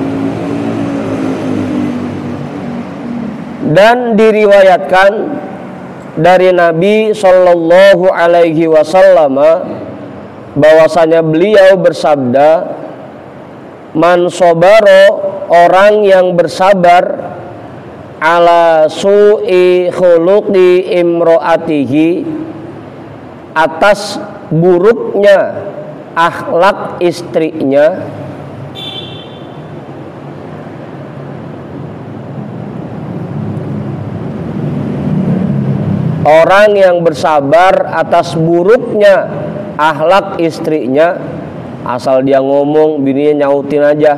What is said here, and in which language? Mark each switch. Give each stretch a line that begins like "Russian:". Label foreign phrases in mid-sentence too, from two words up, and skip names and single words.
Indonesian: Dan diriwayatkan dari Nabi Shallallahu Alaihi Wasallam bahwasanya beliau bersabda,
Arabic: من صبر,
Indonesian: orang yang bersabar,
Arabic: على سوء خلق امرأته,
Indonesian: atas buruknya akhlak istrinya, orang yang bersabar atas buruknya akhlak istrinya, asal dia ngomong bininya nyautin aja.